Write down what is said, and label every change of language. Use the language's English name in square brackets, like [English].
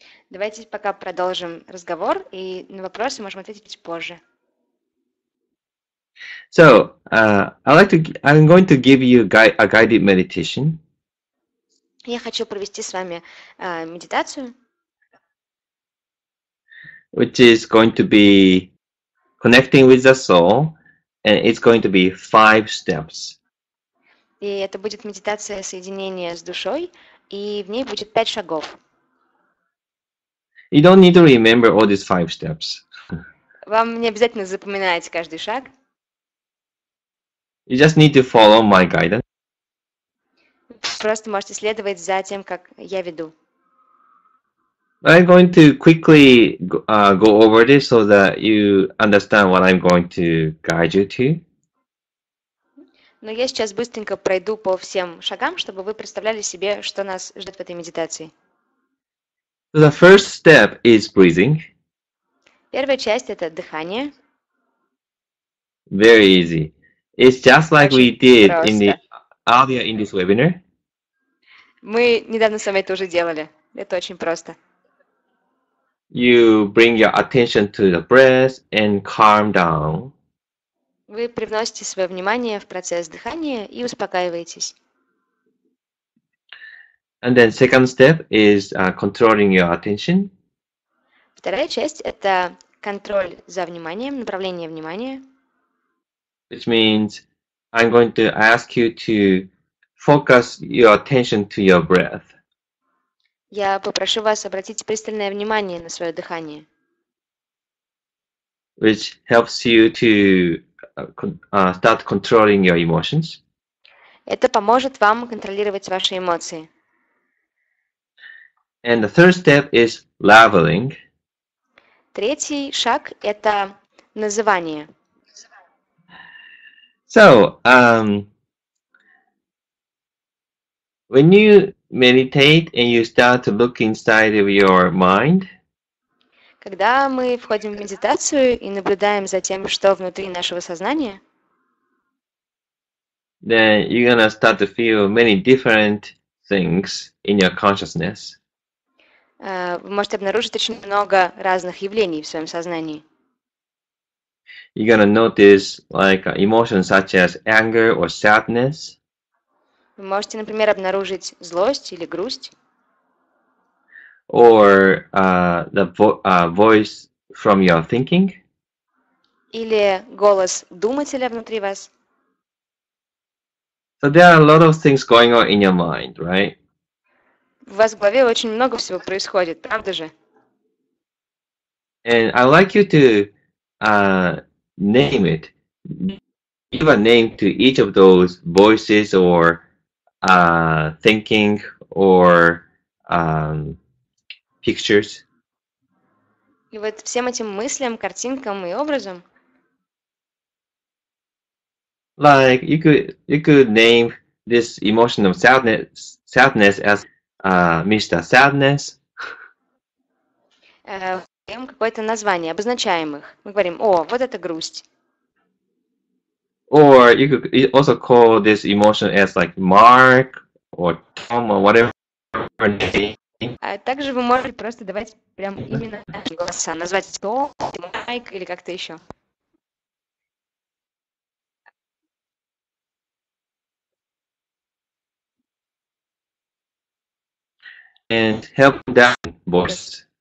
[Russian] Давайте пока продолжим разговор, и на вопросы можем ответить позже. [English] So, I'm going to give you a guided meditation. [Russian] Я хочу провести с вами медитацию, [English] which is going to be connecting with the soul, and it's going to be 5 steps. [Russian] И это будет медитация соединения с душой, и в ней будет 5 шагов. [English] You don't need to remember all these 5 steps. [Russian] Вам не обязательно запоминать каждый шаг. [English] You just need to follow my guidance. [Russian] Просто можете следовать за тем, как я веду. [English] I'm going to quickly go over this so that you understand what I'm going to guide you to. [Russian] Но я сейчас быстренько пройду по всем шагам, чтобы вы представляли себе, что нас ждет в этой медитации. [English] The first step is breathing. [Russian] Первая часть – это дыхание. [English] Very easy. It's just like we [Russian] Очень [English] did in the [Russian] просто. [English] earlier in this webinar. [Russian] Мы недавно с вами это уже делали. Это очень просто. [English] You bring your attention to the breath and calm down. [Russian] Вы привносите свое внимание в процесс дыхания и успокаиваетесь. [English] And then second step is controlling your attention. [Russian] Вторая часть – это контроль за вниманием, направление внимания. [English] Which means I'm going to ask you to focus your attention to your breath. [Russian] Я попрошу вас обратить пристальное внимание на свое дыхание, [English] Which helps you to start controlling your emotions. [Russian] Это поможет вам контролировать ваши эмоции. [English] And the third step is labeling. [Russian] Третий шаг – это называние. [English] So, when you meditate and you start to look inside of your mind, [Russian] Когда мы входим в медитацию и наблюдаем за тем, что внутри нашего сознания, [English] then you're gonna start to feel many different things in your consciousness. [Russian] вы можете обнаружить очень много разных явлений в своем сознании. [English] You're gonna notice like emotions such as anger or sadness, [Russian] Вы можете, например, обнаружить злость или грусть, [English] or the voice from your thinking. [Russian] или голос думателя внутри вас. [English] So there are a lot of things going on in your mind, right? [Russian] У вас в голове очень много всего происходит, правда же? [English] And I like you to name it. Give a name to each of those voices or thinking or pictures. [Russian] И вот всем этим мыслям, картинкам и образом [English] Like you could name this emotion of sadness as Mr. Sadness. [Russian] даем какое-то название, обозначаем их. Мы говорим, о, вот это грусть. [English] Or you could also call this emotion as like Mark or Tom or whatever name. [Russian] А также вы можете просто давать прям именно наши голоса, назвать Том, Майк или как-то еще. [English] And help that voice.